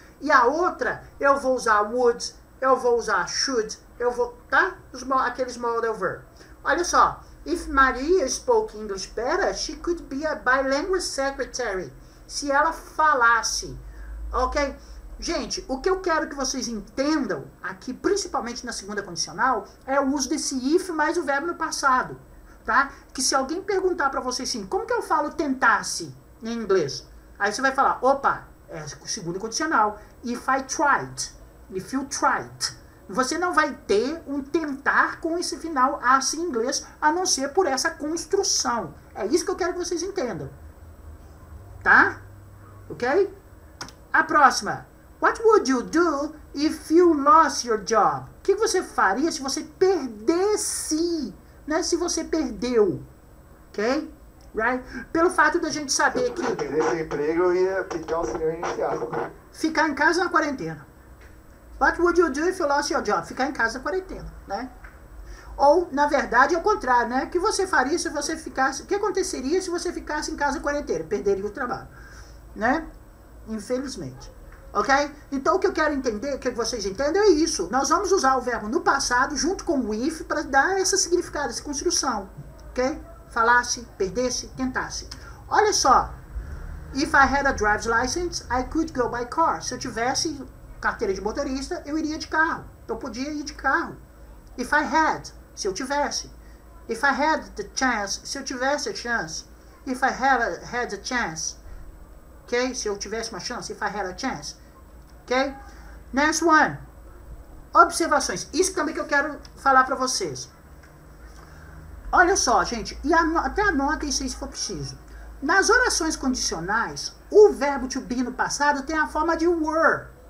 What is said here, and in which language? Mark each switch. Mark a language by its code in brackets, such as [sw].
[pt] E a outra, eu vou usar would, eu vou usar should, tá? Aqueles modal verb. Olha só. [en] If Maria spoke English better, she could be a bilingual secretary. [pt] Se ela falasse. Ok? Gente, o que eu quero que vocês entendam aqui, principalmente na segunda condicional, é o uso desse if mais o verbo no passado. Tá? Que se alguém perguntar pra você assim, como que eu falo tentasse em inglês? Aí você vai falar, é segunda condicional. [en] If I tried. If you tried. [pt] Você não vai ter um tentar com esse final as em inglês, a não ser por essa construção. É isso que eu quero que vocês entendam. Tá? Ok? A próxima. [en] What would you do if you lost your job? [pt] O que você faria se você perdesse? Não é se você perdeu, ok? Right? Pelo fato da gente saber que... Se eu perdesse emprego, eu ia pedir auxílio inicial. Ficar em casa na quarentena. [en] What would you do if you lost your job? [pt] Ficar em casa na quarentena, né? Ou, na verdade, é o contrário, né? O que você faria se você ficasse... O que aconteceria se você ficasse em casa na quarentena? Perderia o trabalho, né? Infelizmente. Ok? Então o que eu quero entender, que vocês entendam é isso. Nós vamos usar o verbo no passado junto com o if para dar esse significado, essa construção. Ok? Falasse, perdesse, tentasse. Olha só. [en] If I had a driver's license, I could go by car. [pt] Se eu tivesse carteira de motorista, eu iria de carro. Eu podia ir de carro. [en] If I had, [pt] se eu tivesse. [en] If I had the chance, [pt] se eu tivesse a chance. [en] If I had a chance. Ok? [pt] Se eu tivesse uma chance. [en] If I had a chance. Ok? Next one. Observações. [pt] Isso também que eu quero falar para vocês. Olha só, gente. E até anota isso aí se for preciso. Nas orações condicionais, o verbo to be no passado tem a forma de were.